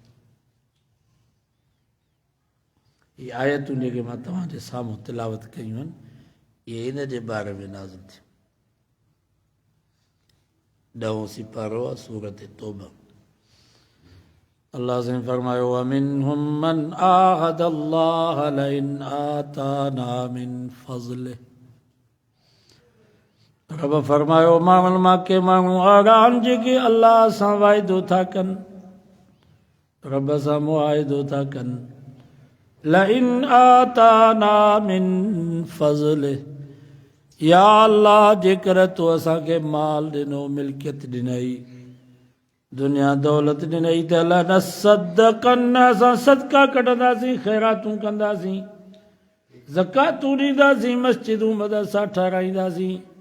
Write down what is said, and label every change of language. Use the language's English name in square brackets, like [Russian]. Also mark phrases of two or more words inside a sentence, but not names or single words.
[Sindhi] इहे आयतूं जेके मां तव्हांजे साम्हूं तिलावत कयूं आहिनि, इहे इन जे बारे में नाज़िल थियूं। 10 सिपारो आहे सूरत तौबा। अल्लाह से फरमायो [Arabic] ومنهم من عاهد الله لئن آتانا من فضله. [Sindhi] रब फरमायो माण्हुनि मां के माण्हू अहिड़ा आहिनि जेके अल्लाह सां वाइदो था कनि, रब सां मुआहिदो था कनि, [Arabic] لئن آتانا من فضله, [Sindhi] या अल्लाह जेकर तो असांखे माल ॾिनो, मिल्कियत ॾिनई, दुनिया दौलत ॾिनई, त लनसद्दक़न, असां सदका कढंदासीं, ख़ैरातूं कंदासीं, ज़कातूं ॾींदासीं, मस्जिदूं मदरसा ठाराईंदासीं,